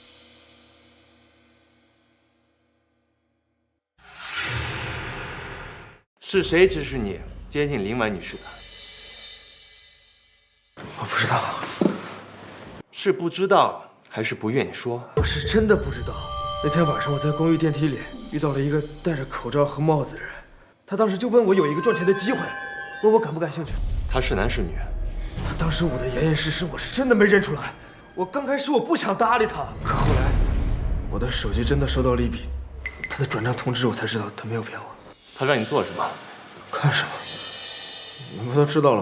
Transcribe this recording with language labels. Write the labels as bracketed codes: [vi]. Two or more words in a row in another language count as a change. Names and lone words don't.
[zh] 是誰指使你接近林婉女士的？我不知道。是不知道還是不願意說？我是真的不知道。那天晚上我在公寓電梯裡遇到了一個戴着口罩和帽子的人，他當時就問我有一個賺錢的機會，問我感不感興趣。他是男是女？他當時我的嚴嚴實實，我是真的沒認出來。我剛開始我不想搭理他，可後來我的手機真的收到了一筆他的轉賬通知，我才知道他沒有騙我。他讓你做什麼？幹什麼？你們都知道了嗎？